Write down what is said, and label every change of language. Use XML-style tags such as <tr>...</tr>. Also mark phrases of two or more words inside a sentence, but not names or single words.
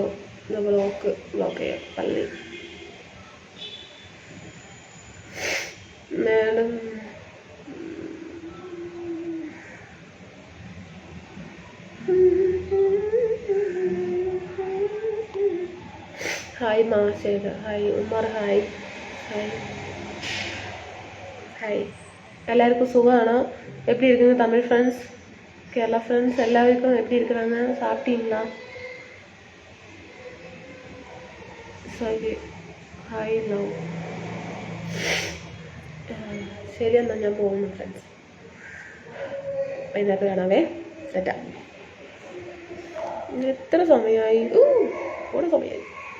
<ml>ബ്ലോക്ക് ചെയ്യാം പള്ളി. മാഡം ഹായ് മാ. ശേഖർ ഹായ്. ഉമർ ഹായ്.</ml> <ta>எல்லாருக்கும் சுகமானோ? எப்படி இருக்குங்க தமிழ் ஃப்ரெண்ட்ஸ், கேரளா ஃப்ரெண்ட்ஸ் எல்லாருக்கும் எப்படி இருக்கிறாங்க? சாப்பிட்டீங்களா?</ta> <en>sorry hi no.</en> <ml>ശരി, എന്നാൽ ഞാൻ പോകുന്നു ഫ്രണ്ട്സ്. വൈകുന്നേരത്ത് കാണാവേ. സെറ്റാ. എത്ര സമയമായി? കൂടെ സമയമായി.</ml>